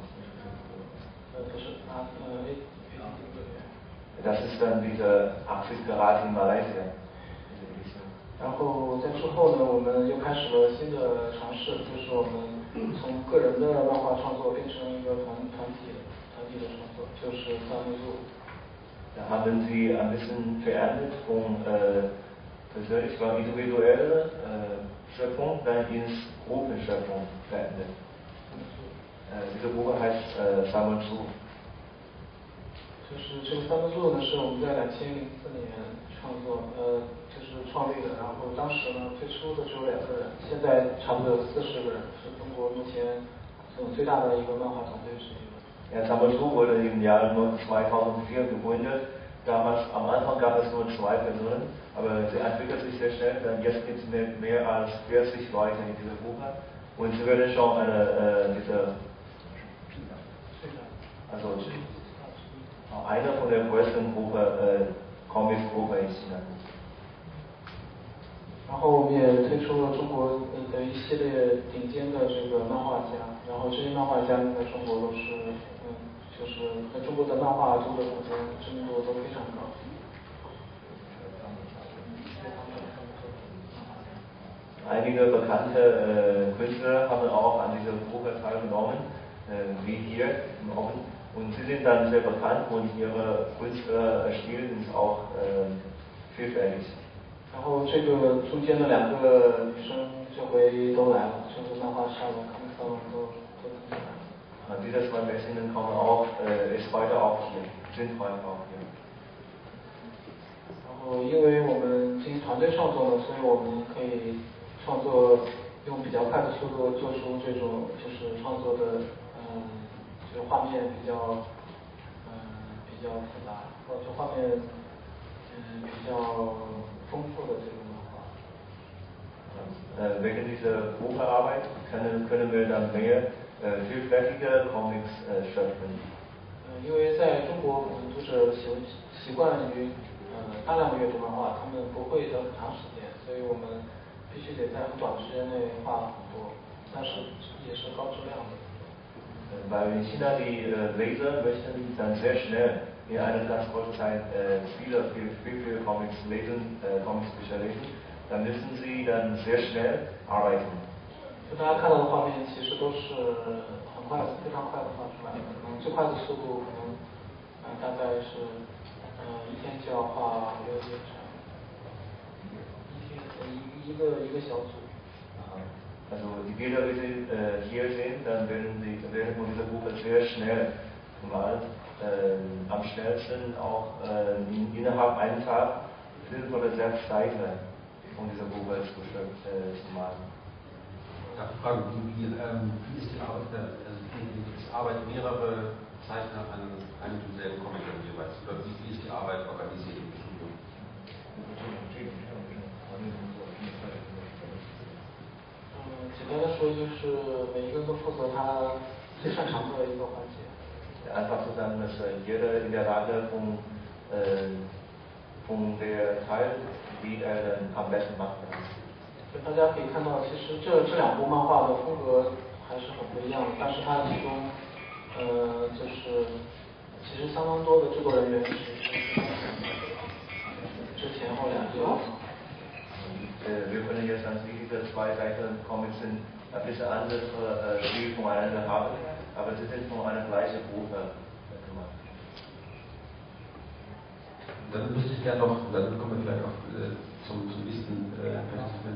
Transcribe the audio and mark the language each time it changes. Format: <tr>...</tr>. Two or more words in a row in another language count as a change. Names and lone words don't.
<zh>不是</zh> <de>Das ist dann diese 80 Grad in Malaysia.</de> <zh>然后在之后呢，我们又开始了新的尝试，就是我们从个人的漫画创作变成一个团体的创作，就是三位数。</zh> <de>Da haben sie ein bisschen verändert von persönlich war individuelle Schöpfung dann ins Gruppenschöpfung verändert. Diese Gruppe heißt Samanzu.</de> <zh>就是这个三分柱呢，是我们在2004年就是创立的。然后当时呢，最初的只有2个人，现在差不多有40个人，是中国目前最大的一个漫画团队之一了。</zh> <de>Samanzu wurde im Jahr 2004 gegründet. Damals am Anfang gab es nur 2 Personen, aber sie entwickelt sich sehr schnell. Dann jetzt gibt es mehr als 40 Leute in dieser Gruppe und sie werden schon eine von der größten Comics-Gruppe in China.</de> <zh>然后我们也推出了中国的一系列顶尖的这个漫画家，然后这些漫画家在中国都是就是在中国的漫画读者中间知名度都非常高。</zh> <de>Einige bekannte Künstler haben auch an dieser Gruppe teilgenommen, wie hier im Oben. Und sie sind dann sehr bekannt und ihre Künstlerstil ist auch vielfältig.</de> <zh>然后这个中间的2个女生这回都来了，就是漫画沙龙、Comic-Salon都参加了。</zh> <de>Diese 2 Mädchen kommen auch, ist heute auch hier, sind heute auch hier.</de> <zh>然后因为我们进行团队创作呢，所以我们可以创作用比较快的速度做出这种就是创作的就是画面比较复杂，或者画面比较丰富的这种漫画。</zh> <de>Wegen dieser Gruppenarbeit können wir dann mehr vielfältige Comics schöpfen.</de> <zh>因为在中国，可能读者习惯于大量的阅读漫画，他们不会等很长时间，所以我们必须得在很短的时间内画很多，但是也是高质量的。</zh> <de>Weil in China die Leser möchten dann sehr schnell in einer ganz kurzen Zeit viele Comics lesen, Comicsbücher lesen, dann müssen sie dann sehr schnell arbeiten.</de> <zh>就大家看到的画面其实都是很快的，非常快的画出来的，可能最快的速度可能大概是1天就要画6页这样，1天一个小组。</zh> <de>Also die Bilder, die Sie hier sehen, dann werden von dieser Gruppe sehr schnell gemalt. Am schnellsten auch innerhalb eines Tages 5 oder 6 Seiten von dieser Gruppe zu malen. Darf ich fragen, wie ist die Arbeit, es arbeiten mehrere Zeichner an einem demselben Comic jeweils, oder wie ist die Arbeit organisiert im Studio?</de> <zh>简单的说就是就是每一个人都负责他最擅长的一个环节。</zh> <de>Einfach zu sagen, dass jeder in der Lage von der Teil, die er dann am besten macht.</de> <zh>大家可以看到，其实这两部漫画的风格还是很不一样的，但是它其中，就是其实相当多的制作人员之前后两届。</zh> <de>Wir können jetzt sagen, diese zwei Seiten Comics sind ein bisschen andere Stil voneinander haben, aber sie sind von einer gleichen Gruppe gemacht. Dann wüsste ich gerne noch, dann kommen wir vielleicht auch zum nächsten Participant.</de>